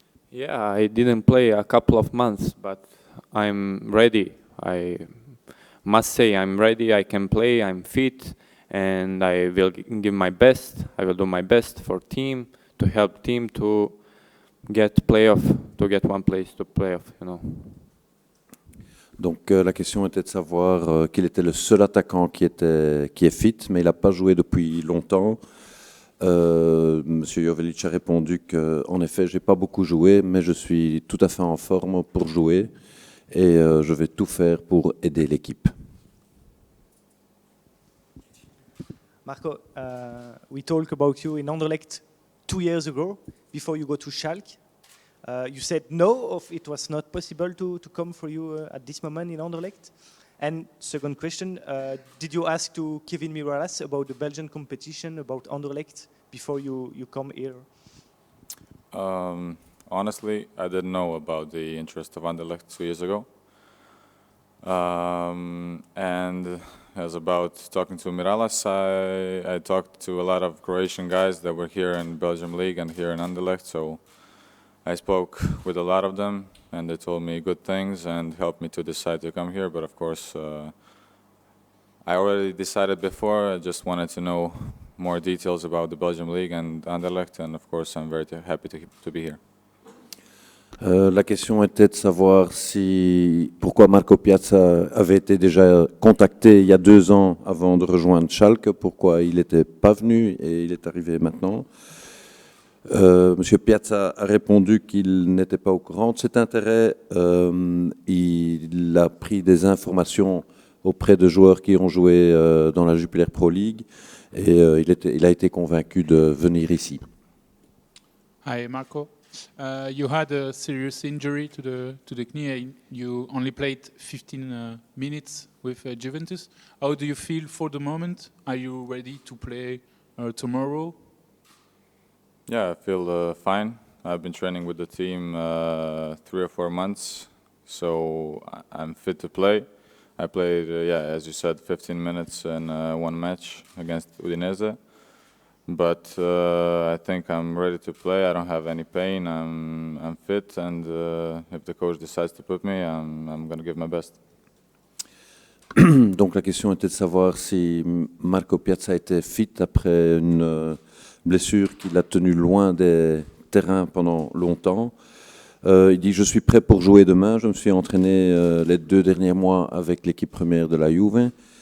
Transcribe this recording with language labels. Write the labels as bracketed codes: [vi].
[en] Yeah, I didn't play a couple of months, but I'm ready. I must say I'm ready. I can play. I'm fit. And I will give my best. I will do my best for team, to help team to get playoff, to get one place to playoff, you know. [fr] Donc la question était de savoir qu'il était le seul attaquant qui est fit, mais il n'a pas joué depuis longtemps. Monsieur Jovelic a répondu qu'en effet, j'ai pas beaucoup joué, mais je suis tout à fait en forme pour jouer et je vais tout faire pour aider l'équipe. [en] Marco, we talked about you in Anderlecht 2 years ago, before you go to Schalke. You said no, it was not possible to come for you at this moment in Anderlecht. And second question, did you ask to Kevin Miralas about the Belgian competition, about Anderlecht, before you come here? Honestly, I didn't know about the interest of Anderlecht 2 years ago. And as about talking to Miralas, I talked to a lot of Croatian guys that were here in Belgium League and here in Anderlecht, so I spoke with a lot of them and they told me good things and helped me to decide to come here. But of course, I already decided before. I just wanted to know more details about the Belgium League and Anderlecht, and of course I'm very happy to be here. [fr] La question était de savoir pourquoi Marco Piazza avait été déjà contacté il y a 2 ans avant de rejoindre Schalke, pourquoi il n'était pas venu et il est arrivé maintenant. Monsieur Piazza a répondu qu'il n'était pas au courant de cet intérêt. Il a pris des informations auprès de joueurs qui ont joué dans la Jupiler Pro League et il a été convaincu de venir ici. [en] Hi Marco. You had a serious injury to the knee. You only played 15 minutes with Juventus. How do you feel for the moment? Are you ready to play tomorrow? Yeah, I feel fine. I've been training with the team 3 or 4 months, so I'm fit to play. I played, as you said, 15 minutes in 1 match against Udinese. But I think I'm ready to play. I don't have any pain. I'm fit, and if the coach decides to put me, I'm going to give my best. [fr] Donc la question était de savoir si Marco Piazza était fit après une blessure qui l'a tenu loin des terrains pendant longtemps. Il dit « Je suis prêt pour jouer demain. Je me suis entraîné les 2 derniers mois avec l'équipe première de la Juve.